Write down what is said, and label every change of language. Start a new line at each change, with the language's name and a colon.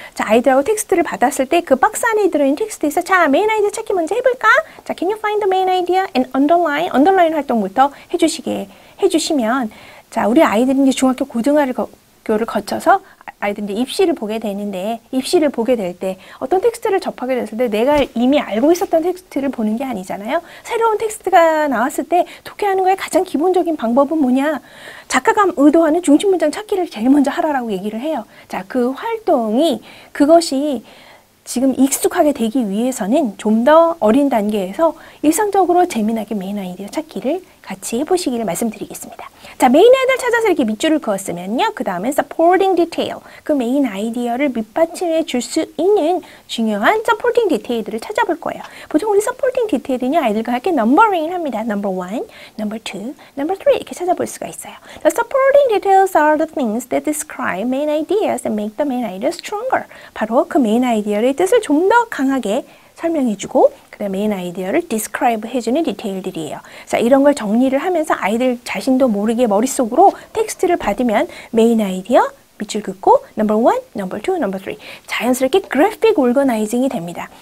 Korean: 자, 아이들하고 텍스트를 받았을 때 그 박스 안에 들어있는 텍스트에서 자, 메인 아이디어 찾기 먼저 해볼까?
English: 자, can you find the main idea and underline?
Korean: 언더라인 활동부터 해주시면 자, 우리 아이들이 이제 중학교 고등학교를 거쳐서 아이들이 입시를 보게 되는데 입시를 보게 될 때 어떤 텍스트를 접하게 됐을 때 내가 이미 알고 있었던 텍스트를 보는 게 아니잖아요. 새로운 텍스트가 나왔을 때 독해하는 거의 가장 기본적인 방법은 뭐냐? 작가가 의도하는 중심 문장 찾기를 제일 먼저 하라라고 얘기를 해요. 자, 그 활동이 그것이 지금 익숙하게 되기 위해서는 좀 더 어린 단계에서 일상적으로 재미나게 메인 아이디어 찾기를 같이 해보시기를 말씀드리겠습니다. 자, 메인 아이디어를 찾아서 이렇게 밑줄을 그었으면요. 그 다음에 supporting detail, 그 메인 아이디어를 밑받침해 줄 수 있는 중요한 supporting detail들을 찾아볼 거예요. 보통 우리 supporting detail은요, 아이들과 함께 numbering을 합니다. number 1, number 2, number 3 이렇게 찾아볼 수가 있어요.
English: The supporting details are the things that describe main ideas and make the main idea stronger.
Korean: 바로 그 메인 아이디어의 뜻을 좀 더 강하게 설명해주고 그 다음에 메인 아이디어를 describe 해주는 디테일들이에요. 자, 이런 걸 정리를 하면서 아이들 자신도 모르게 머릿속으로 텍스트를 받으면 메인 아이디어 밑줄 긋고 number 1, number 2, number 3 자연스럽게 그래픽 올거나이징이 됩니다.